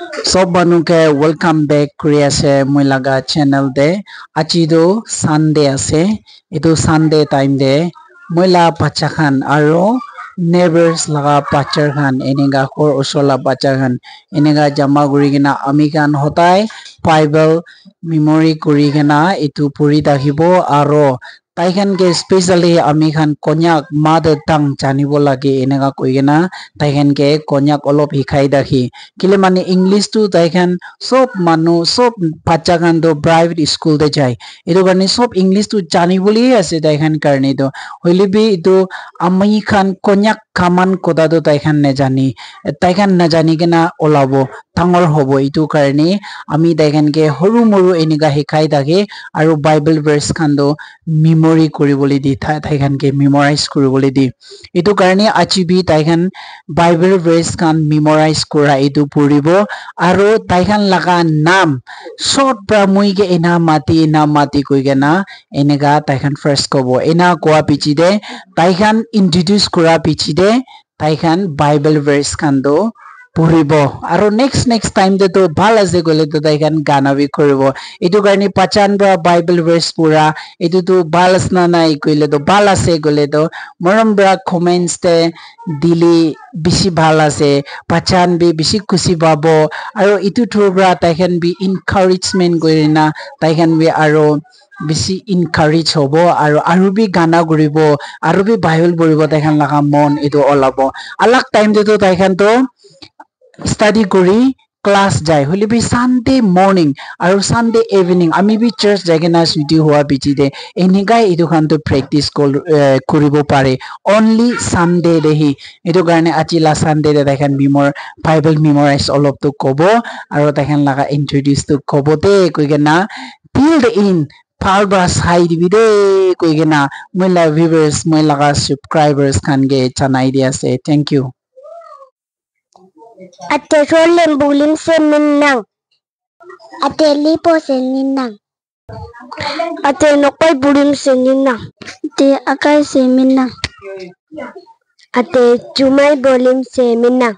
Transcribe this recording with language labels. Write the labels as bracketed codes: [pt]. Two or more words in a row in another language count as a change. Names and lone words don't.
[nag] Sob banuke [en] welcome back [nag] kuri ase moi laga channel de aji do Sunday ase etu Sunday time de moi la bacha khan aro neighbors laga bacha khan enega khor usor la bacha khan enega jama kuri kena ami khan hotai Bible memory kuri kena etu puri dakhibo aro tai khan ke specially ami khan konyak [en] mother tongue [nag] janibo lage enega koi kena tai khan ke konyak olop hikai dakhi kile mane English tu tai khan sob manu sob bacha khan do [en] private school [nag] de jai etu karne sob English tu jani boli ase tai khan karne do hoile bi etu ami khan konyak kaman koda do tai khan ne jani tai khan na jani kena olabo tangor hobo etu karne ami tai khan ke horu moru enega hikai dake aro Bible verse khan do memory koribole di tai khan ke memorize koribole di etu karne achi bi tai khan Bible verse khan memorize kora etu puribo aro tai khan laga nam short pra mui ke ena mati koi kena enega tai khan first kobo ena koa pichi de tai khan introduce kora pichi de tai khan Bible verse khan do puribo aro next time de to bhal ase gole to tai khan gana bi koribo etu karne pachan bra Bible verse pura etu to bhal asna nai koile to bhal ase gole to moram bra comments te dili bishi bhal ase pachan bi bishi kusi babo aro etu through bra tai khan bi encouragement gorina tai khan bi aro bishi encourage hobo aro bi gana guribo aro bi Bible puribo tai khan laga mon etu olabo alak time de to tai khan to study kori class jai hole bi [en] Sunday morning [nag] aro [en] Sunday evening [nag] ami bi church jagena suti hua bichi de enigai etu khan to practice koribo pare only Sunday de hi etu karne achila Sunday de khan Bible memorize olop to kobo aro tai khan laga introduce to kobo de koi gena [en] till the end [nag] phal bra sai dibi de koi gena moi la viewers moi laga subscribers khan ge chanai dia se [en] thank you [nbe] Ate solen bulim se minang. Ate lipo se minang. Ate nokpai bulim se minang. Ate akai se minang. Ate cumai bulim se minang.